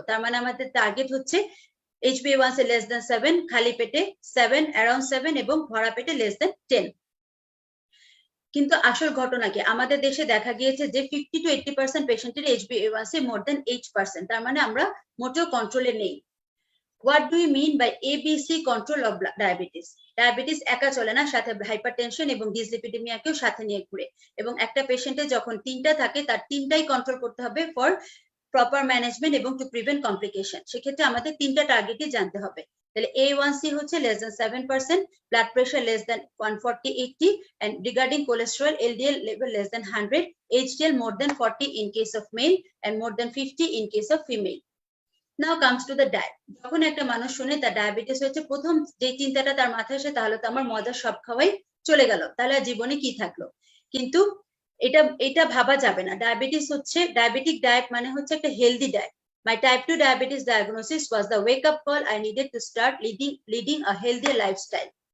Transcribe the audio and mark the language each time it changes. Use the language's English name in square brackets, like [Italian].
[Bangla] তার মানে আমাদের টার্গেট হচ্ছে HbA1c [English] less than 7, [Bangla] খালি পেটে 7, অ্যারাউন্ড 7, এবং ভরা পেটে [English] less than 10। [Bangla] কিন্তু আসল ঘটনা কি? আমাদের দেশে দেখা গিয়েছে যে 50 to 80% পেশেন্টের HbA1c মোর দেন 8%। তার মানে আমরা মোটেও কন্ট্রোলে নেই। [English] What do we mean by ABC control of diabetes? [Bangla] Diabetes একা চলে না, সাথে হাইপারটেনশন এবং ডিসলিপিডেমিয়াকেও সাথে নিয়ে ঘুরে। এবং একটা পেশেন্টে যখন 3টা থাকে, তার 3টাই কন্ট্রোল করতে হবে ফর প্রপার ম্যানেজমেন্ট এবং টু প্রিভেন্ট কমপ্লিকেশন। সেক্ষেত্রে আমাদের 3টা টার্গেটই জানতে হবে। তাহলে A1C হচ্ছে [English] less than 7%, blood pressure less than 140/80, and regarding cholesterol, LDL level less than 100, HDL more than 40 in case of male and more than 50 in case of female. Now comes to the diet. [Bangla] যখন একটা মানুষ শুনে তার diabetes হয়েছে, প্রথম যে চিন্তাটা তার মাথায় আসে তাহলে তো আমার মজার সব খাওয়াই চলে গেল, তাহলে আর জীবনে কি থাকলো। কিন্তু এটা ভাবা যাবে না। ডায়াবেটিস হচ্ছে, ডায়াবেটিক ডায়েট মানে হচ্ছে একটা healthy diet. [English] My type 2 diabetes diagnosis was the wake up call I needed to start leading a healthier lifestyle.